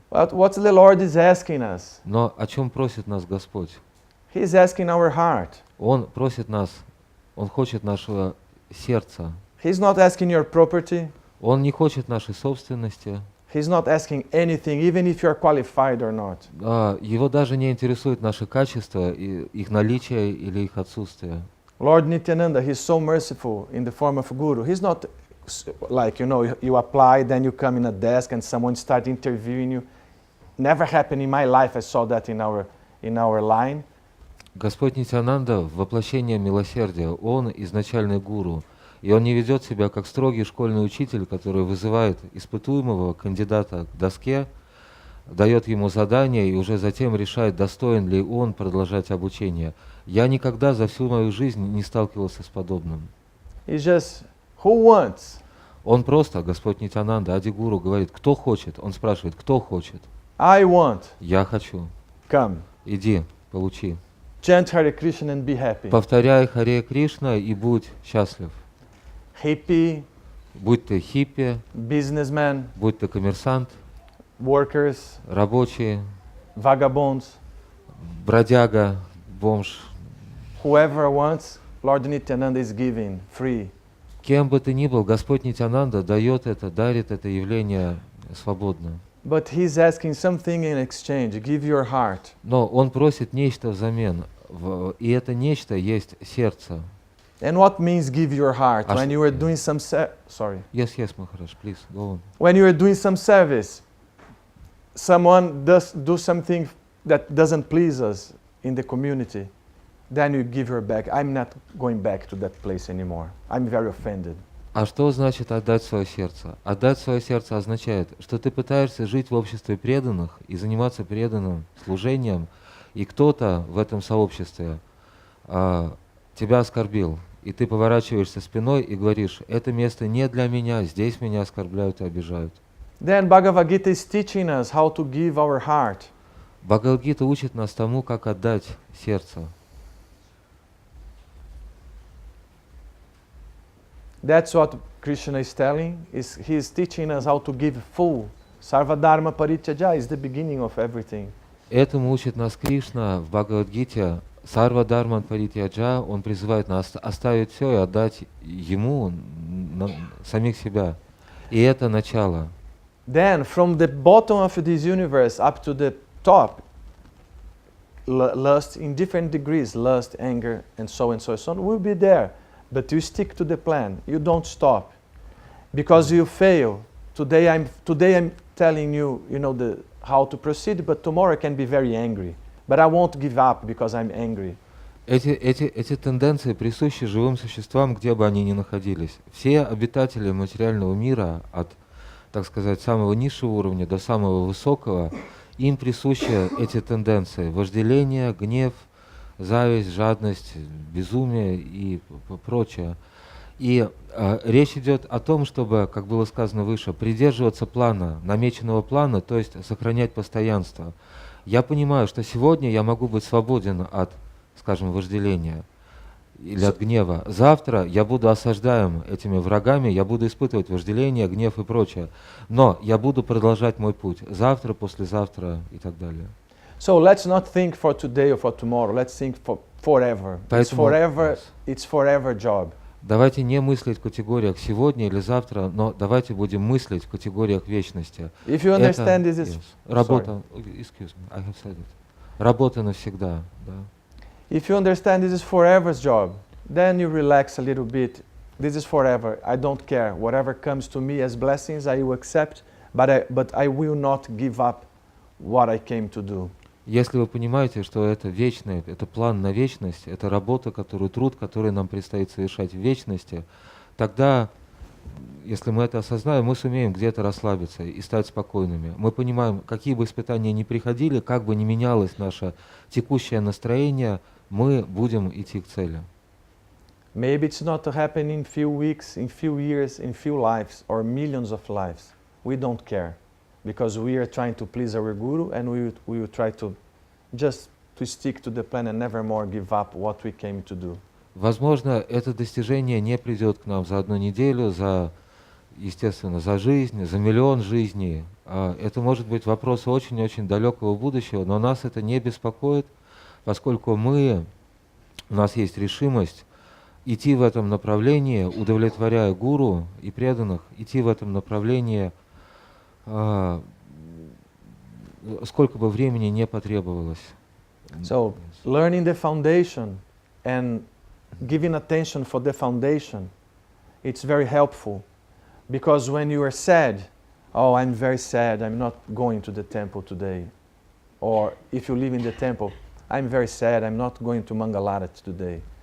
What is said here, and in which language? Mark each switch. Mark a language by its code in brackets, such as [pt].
[en] But what the Lord is asking us? [ru] Но о чем просит нас Господь? [en] He is asking our heart. [ru] Он просит нас, Он хочет нашего сердца. [en] He's not asking your property. [ru] Он не хочет нашей собственности. [en] He's not asking anything, even if you are qualified or not. [ru] Его даже не интересует наши качества, их наличие или их отсутствие. [en] Lord Nityananda, He's so merciful in the form of Guru. He's not like, you apply, then you come in a desk and someone start interviewing you. Never happened in my life. I saw that in our line. [ru] Господь Нитянанда — воплощение милосердия. Он изначальный гуру. И он не ведет себя как строгий школьный учитель, который вызывает испытуемого кандидата к доске, дает ему задание и уже затем решает, достоин ли он продолжать обучение. Я никогда за всю мою жизнь не сталкивался с подобным. [en] Who wants? [ru] Он просто, Господь Нитянанда, Ади-гуру, говорит, кто хочет? Он спрашивает, кто хочет? [en] I want. [ru] Я хочу. [en] Come. [ru] Иди, получи. [en] Chant Hare Krishna and be happy. [ru] Повторяй Харе Кришна и будь счастлив. [en] Hippie, [ru] будь ты хиппи, [en] businessman, [ru] будь ты коммерсант, [en] workers, [ru] рабочие, [en] vagabonds, [ru] бродяга, бомж. [en] Whoever wants, Lord Nityananda is giving free. [ru] Кем бы ты ни был, Господь Нитянанда дает это, дарит это явление свободно. [en] But He's asking something in exchange. Give your heart. [ru] Но Он просит нечто взамен, и это нечто есть сердце. [en] And what means give your heart? When you are doing some Yes, Maharaj, please, go on. When you are doing some service, someone do something that doesn't please us in the community, then you give her back. I'm not going back to that place anymore. I'm very offended. [ru] А что значит отдать свое сердце? Отдать свое сердце означает, что ты пытаешься жить в обществе преданных и заниматься преданным служением, и кто-то в этом сообществе тебя оскорбил, и ты поворачиваешься спиной и говоришь, это место не для меня, здесь меня оскорбляют и обижают. [en] Then Bhagavad Gita is teaching us how to give our heart. [ru] Бхагавад-гита учит нас тому, как отдать сердце. [en] That's what Krishna is telling. He is teaching us how to give full. Sarvadharma Parityaja is the beginning of everything. [ru] Этому учит нас Кришна в Бхагавад-гите. Сарва Дharman Паритьяджа, он призывает нас оставить все и отдать ему самих себя. И это начало. [en] Then, from the bottom of this universe up to the top, lust in different degrees, lust, anger, and so on, will be there. But you stick to the plan. You don't stop. Because you fail. Today I'm telling you, how to proceed, but tomorrow I can be very angry. But I won't give up because I'm angry. [ru] Эти тенденции присущи живым существам, где бы они ни находились. Все обитатели материального мира, от, так сказать, самого низшего уровня до самого высокого, им присущи эти тенденции: вожделение, гнев, зависть, жадность, безумие и прочее. И речь идет о том, чтобы, как было сказано выше, придерживаться плана, намеченного плана, то есть сохранять постоянство. Я понимаю, что сегодня я могу быть свободен от, скажем, вожделения или от гнева. Завтра я буду осаждаем этими врагами, я буду испытывать вожделение, гнев и прочее. Но я буду продолжать мой путь завтра, послезавтра и так далее. [en] So let's not think for today or for tomorrow. Let's think for forever. It's forever job. [ru] Давайте не мыслить в категориях сегодня или завтра, но давайте будем мыслить в категориях вечности. [en] If you understand this is [ru] работа, [en] excuse me, I have said it. [ru] Работа навсегда, да. [en] If you understand this is forever's job, then you relax a little bit. This is forever. I don't care. Whatever comes to me as blessings, I will accept, but I will not give up what I came to do. [ru] Если вы понимаете, что это вечное, это план на вечность, это работа, труд, который нам предстоит совершать в вечности, тогда, если мы это осознаем, мы сумеем где-то расслабиться и стать спокойными. Мы понимаем, какие бы испытания ни приходили, как бы ни менялось наше текущее настроение, мы будем идти к цели. [en] Maybe it's not to happen in few weeks, in few years, in few lives, or millions of lives. We don't care. Because we are trying to please our guru, and we will try to just to stick to the plan and never more give up what we came to do. [ru] Возможно, это достижение не придет к нам за одну неделю, естественно, за жизнь, за миллион жизней. Это может быть вопрос очень-очень далекого будущего, но нас это не беспокоит, поскольку у нас есть решимость идти в этом направлении, удовлетворяя гуру и преданных, идти в этом направлении, сколько бы времени не потребовалось. [en] So, learning the foundation and giving attention for the foundation, it's very helpful. Because when you are sad, oh, I'm very sad, I'm not going to the temple today. Or if you live in the temple, I'm very sad, I'm not going to Mangalarat today.